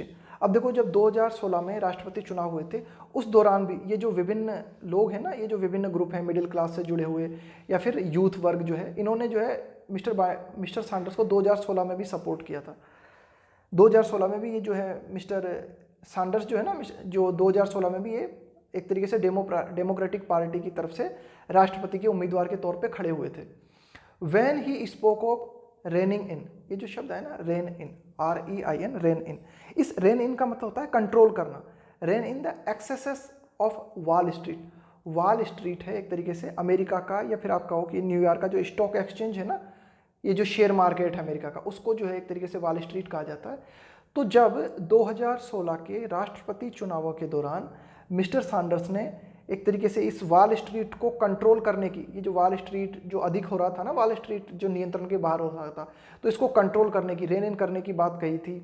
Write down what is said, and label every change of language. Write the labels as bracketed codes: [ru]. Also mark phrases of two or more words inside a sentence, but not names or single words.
[hi] अब देखो जब 2016 में राष्ट्रपति चुनाव हुए थे, उस दौरान भी ये जो विभिन्न लोग हैं ना, ये जो विभिन्न ग्रुप हैं [en] middle class [hi] से जुड़े हुए या फिर यूथ वर्ग जो है, इन्होंने जो है मिस्टर सैंडर्स को 2016 में भी सपोर्ट किया था। 2016 में भी ये जो है मिस्टर सैंडर्स जो है ना, जो 2016 में भी ये एक तरीके से डेमोक्रेटिक पार्टी की तरफ से राष्ट्रपति के उम्मीदवार के तौर पर खड़े हुए थे। [en] When he spoke of reining in, [hi] ये जो शब्द है ना [en] rein in, REIN, rein in, [hi] इस [en] rein in [hi] का मतलब होता है कंट्रोल करना। [en] rein in the excesses of वॉल स्ट्रीट। [hi] वॉल स्ट्रीट है एक तरीके से अमेरिका का, या फिर आप कहो कि न्यूयॉर्क का जो [en] stock exchange [hi] है ना, ये जो [en] share market [hi] है अमेरिका का, उसको जो है एक तरीके से वॉल स्ट्रीट कहा जाता है। तो जब 2016 के राष्ट्रपति चुनावों के दौरान मिस्टर सैंडर्स ने एक तरीके से इस वॉल स्ट्रीट को कंट्रोल करने की, ये जो वॉल स्ट्रीट जो अधिक हो रहा था ना, वॉल स्ट्रीट जो नियंत्रण के बाहर हो रहा था, तो इसको कंट्रोल करने की, [en] rein in [hi] करने की बात कही थी।